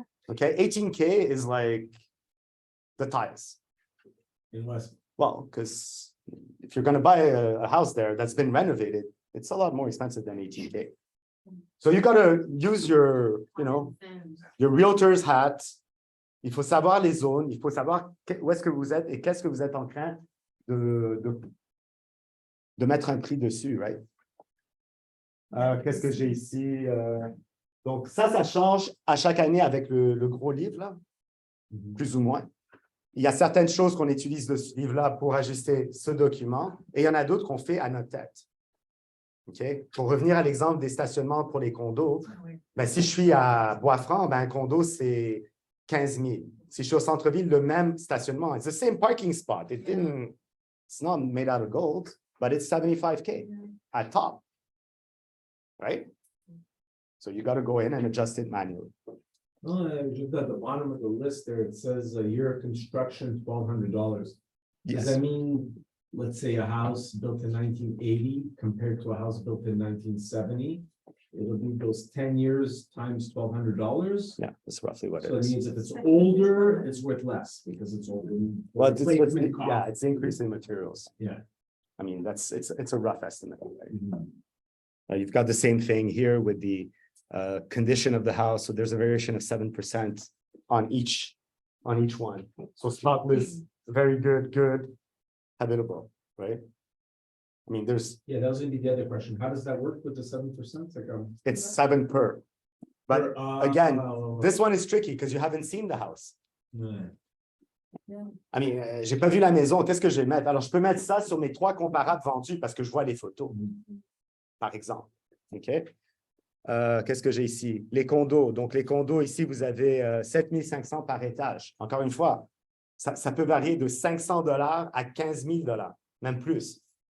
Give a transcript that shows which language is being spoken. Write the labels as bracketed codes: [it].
[en] Okay, 18K is like the tiles. In West. Well, because if you're going to buy a house there that's been renovated, it's a lot more expensive than 18K. So you got to use your, your realtor's hat. [fr] Il faut savoir les zones, il faut savoir où est-ce que vous êtes et qu'est-ce que vous êtes en train de mettre un prix dessus, right? Qu'est-ce que j'ai ici? Donc ça change à chaque année avec le gros livre, là, plus ou moins. Il y a certaines choses qu'on utilise de ce livre-là pour ajuster ce document et il y en a d'autres qu'on fait à notre tête. Okay? Pour revenir à l'exemple des stationnements pour les condos, ben, si je suis à Bois-Franc, ben, un condo, c'est 15 000. Si je suis au centre-ville, le même stationnement, [en] it's the same parking spot. It's not made out of gold, but it's 75K at top. Right? So you got to go in and adjust it manually. Just at the bottom of the list there, it says a year of construction, $1,200. Does Yes. that mean, let's say, a house built in 1980 compared to a house built in 1970? It'll be those 10 years times $1,200. Yeah, that's roughly what it So it is. means if it's older, it's worth less because it's older. Well, Replacement cost. yeah, it's increasing materials. Yeah. I mean, it's a rough estimate. Right? Mhm. You've got the same thing here with the condition of the house. So there's a variation of 7% on each one. So spotless, very good, habitable, right? I mean, Yeah, that was gonna be the other question. How does that work with the 7%? Like, it's 7 per. But again, this one is tricky because you haven't seen the house. [fr] Ouais. [en] I mean, [fr] j'ai pas vu la maison, qu'est-ce que je vais mettre? Alors, je peux mettre ça sur mes 3 comparables vendus parce que je vois les photos, par exemple. OK? Qu'est-ce que j'ai ici? Les condos. Donc, les condos, ici, vous avez 7 500 par étage. Encore une fois, ça peut varier de $500 à 15 000 $, même plus.